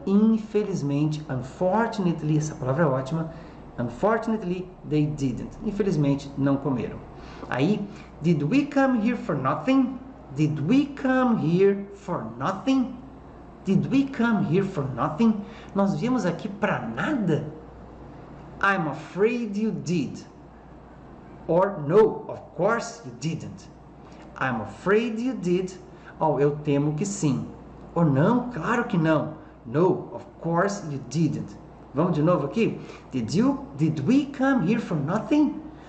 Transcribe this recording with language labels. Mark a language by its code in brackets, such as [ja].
[pt] Infelizmente, unfortunately, essa palavra é ótima. [en] Unfortunately, they didn't. [pt] Infelizmente, não comeram. [en] Aí, did we come here for nothing? Did we come here for nothing? Did we come here for nothing? [pt] Nós viemos aqui para nada? [en] I'm afraid you did. Or no, of course you didn't. I'm afraid you did. [pt] Oh, eu temo que sim. Ou não, claro que não. [en] No, of course you didn't. [pt] Vamos de novo aqui? [en] Did we come here for nothing?